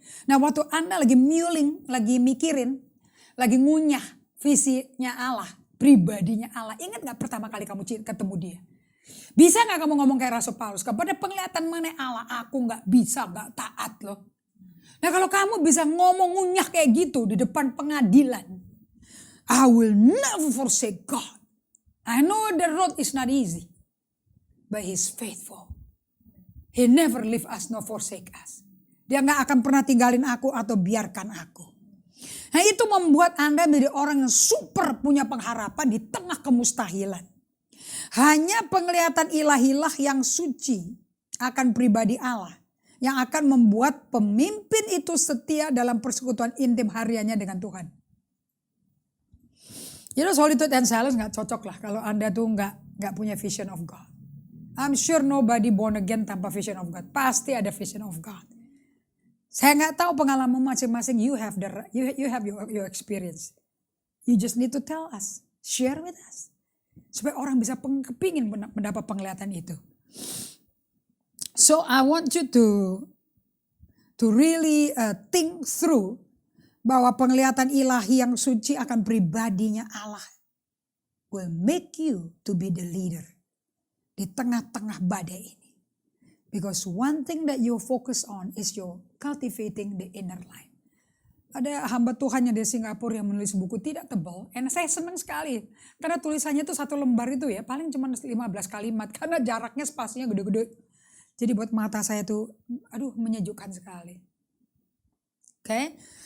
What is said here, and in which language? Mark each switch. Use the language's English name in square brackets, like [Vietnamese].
[Indonesian] Nah waktu Anda lagi mulling, lagi mikirin, lagi ngunyah visinya Allah, pribadinya Allah. Ingat gak pertama kali kamu ketemu dia? Bisa gak kamu ngomong kayak Rasul Paulus? Kepada penglihatan mengenai Allah, aku gak bisa, gak taat loh. Nah kalau kamu bisa ngomong ngunyah kayak gitu di depan pengadilan. [English] I will never forsake God. I know the road is not easy. But He's faithful. He never leave us nor forsake us. [Indonesian] Dia gak akan pernah tinggalin aku atau biarkan aku. Nah itu membuat Anda menjadi orang yang super punya pengharapan di tengah kemustahilan. Hanya penglihatan ilahilah yang suci akan pribadi Allah. Yang akan membuat pemimpin itu setia dalam persekutuan intim hariannya dengan Tuhan. [English] You know, solitude and silence [Indonesian] gak cocok lah kalau Anda tuh gak punya [English] vision of God. I'm sure nobody born again tanpa vision of God. [Indonesian] Pasti ada [English] vision of God. [Indonesian] Saya gak tahu pengalaman masing-masing. [English] You have your experience. You just need to tell us. Share with us. [Indonesian] Supaya orang bisa kepingin mendapat penglihatan itu. [English] So I want you to really think through [Indonesian] bahwa penglihatan ilahi yang suci akan pribadinya Allah [English] will make you to be the leader [Indonesian] di tengah-tengah badai ini. [English] Because one thing that you focus on is your cultivating the inner life. [Indonesian] Ada hamba Tuhan yang di Singapura yang menulis buku tidak tebal. Dan saya senang sekali. Karena tulisannya itu satu lembar itu ya paling cuma 15 kalimat. Karena jaraknya spasinya gede-gede. Jadi buat mata saya tuh, menyejukkan sekali. Okay?